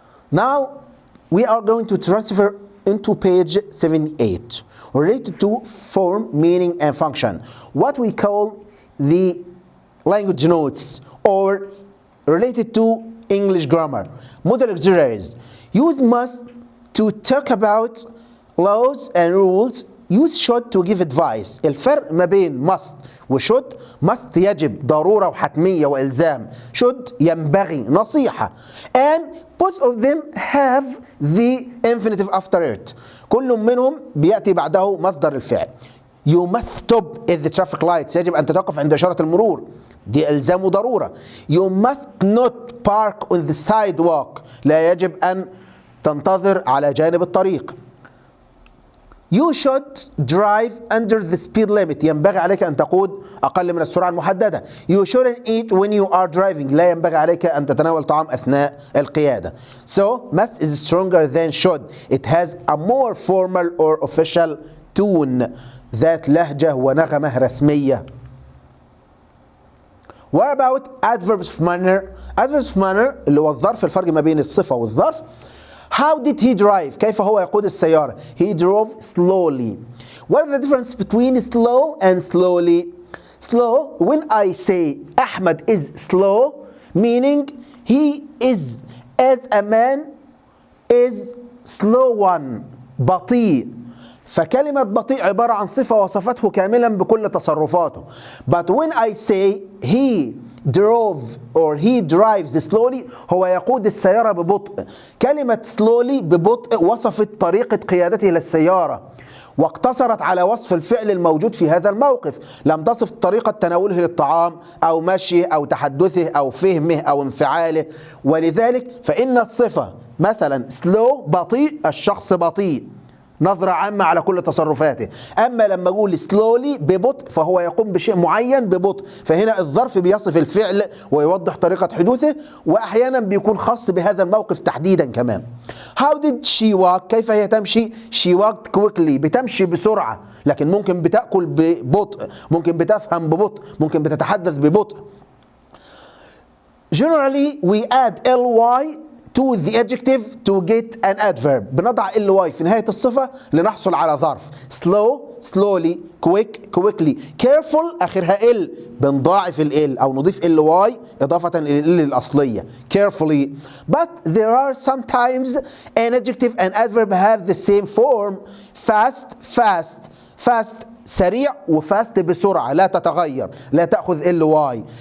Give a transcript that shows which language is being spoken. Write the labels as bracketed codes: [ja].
[en] Now we are going to transfer into page 78 related to form, meaning and function. What we call the language notes or related to English grammar. Model auxiliaries. Use must to talk about laws and rules. Use should to give advice. [ar] الفرق ما بين must و should. must يجب ضرورة وحتمية وإلزام. should ينبغي نصيحة. [en] And both of them have the infinitive after it. [ar] كل منهم بيأتي بعده مصدر الفعل. [en] You must stop at the traffic lights. [ar] يجب أن تتوقف عند إشارة المرور. دي إلزام وضرورة. [en] You must not park on the sidewalk. [ar] لا يجب أن تنتظر على جانب الطريق. [en] You should drive under the speed limit. [ar] ينبغي عليك أن تقود أقل من السرعة المحددة. [en] You shouldn't eat when you are driving. [ar] لا ينبغي عليك أن تتناول طعام أثناء القيادة. [en] So must is stronger than should. It has a more formal or official tone. [ar] ذات لهجة ونغمة رسمية. [en] What about adverbs of manner? Adverbs of manner [ar] اللي هو الظرف، الفرق ما بين الصفة والظرف. [en] How did he drive? [ar] كيف هو يقود السيارة؟ [en] He drove slowly. What is the difference between slow and slowly? Slow, when I say Ahmed is slow, meaning he is as a man is slow one. [ar] بطيء. فكلمة بطيء عبارة عن صفة وصفته كاملا بكل تصرفاته. [en] But when I say he drove or he drives slowly, [ar] هو يقود السيارة ببطء. كلمة slowly ببطء وصفت طريقة قيادته للسيارة واقتصرت على وصف الفعل الموجود في هذا الموقف، لم تصف طريقة تناوله للطعام أو مشيه أو تحدثه أو فهمه أو انفعاله. ولذلك فإن الصفة مثلا slow بطيء، الشخص بطيء، نظرة عامة على كل تصرفاته. أما لما أقول slowly ببطء فهو يقوم بشيء معين ببطء، فهنا الظرف بيصف الفعل ويوضح طريقة حدوثه، وأحيانا بيكون خاص بهذا الموقف تحديدا كمان. [en] How did she walk؟ [ar] كيف هي تمشي؟ [en] She walked quickly. [ar] بتمشي بسرعة، لكن ممكن بتأكل ببطء، ممكن بتفهم ببطء، ممكن بتتحدث ببطء. [en] Generally we add ly to the adjective to get an adverb. [ar] بنضع ly في نهاية الصفة لنحصل على ظرف. slow slowly, quick quickly, careful آخرها ال بنضاعف ال أو نضيف ly إضافة إلى ال الأصلية carefully. [en] But there are sometimes an adjective and adverb have the same form. [ar] fast سريع وفاست بسرعة لا تتغير، لا تأخذ ly.